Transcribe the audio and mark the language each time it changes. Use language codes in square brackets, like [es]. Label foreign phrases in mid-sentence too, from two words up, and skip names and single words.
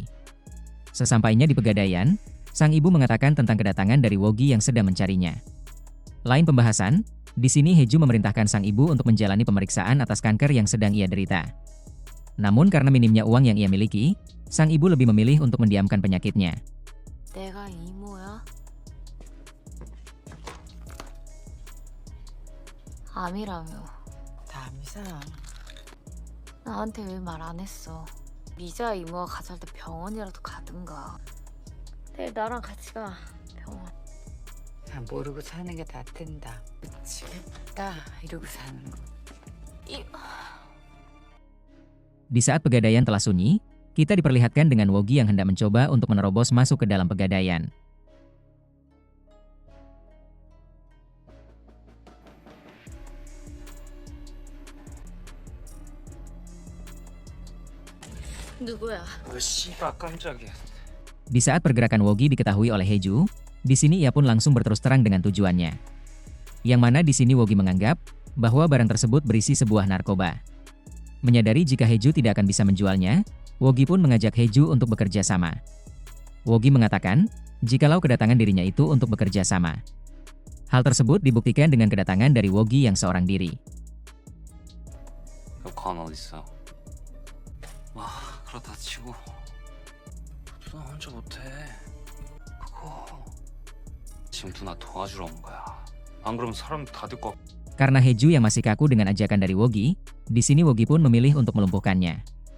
[id] Sesampainya di pegadaian, sang ibu mengatakan tentang kedatangan dari Wogi yang sedang mencarinya. Lain pembahasan, di sini Heju memerintahkan sang ibu untuk menjalani pemeriksaan atas kanker yang sedang ia derita. Namun karena minimnya uang yang ia miliki, sang ibu lebih memilih untuk mendiamkan penyakitnya. [ko] 내가 이모야? 암이라며. 남이사. 나한테 왜 말 안 했어? 미자 이모가 가자할 때 병원이라도 가든가. 내일 나랑 같이 가, 병원. 난 모르고 사는 게 낫단다. 미치겠다 이러고 사는 거. [id] Di saat pegadaian telah sunyi, kita diperlihatkan dengan Wogi yang hendak mencoba untuk menerobos masuk ke dalam pegadaian. [ko] 누구야? 씨발 깜짝이야. [id] Di saat pergerakan Wogi diketahui oleh Heju, di sini ia pun langsung berterus terang dengan tujuannya. Yang mana di sini Wogi menganggap bahwa barang tersebut berisi sebuah narkoba. Menyadari jika Heju tidak akan bisa menjualnya, Wogi pun mengajak Heju untuk bekerja sama. Wogi mengatakan, jikalau kedatangan dirinya itu untuk bekerja sama. Hal tersebut dibuktikan dengan kedatangan dari Wogi yang seorang diri. [ko] 관 어딨어? 와, 그렇다 치고 누나 혼자 못해. 그거 지금 누나 도와주러 온 거야. 안 그러면 사람 다 듣고 [id] Karena Haeju yang masih kaku dengan ajakan dari Wogi, di sini Wogi pun memilih untuk melumpuhkannya.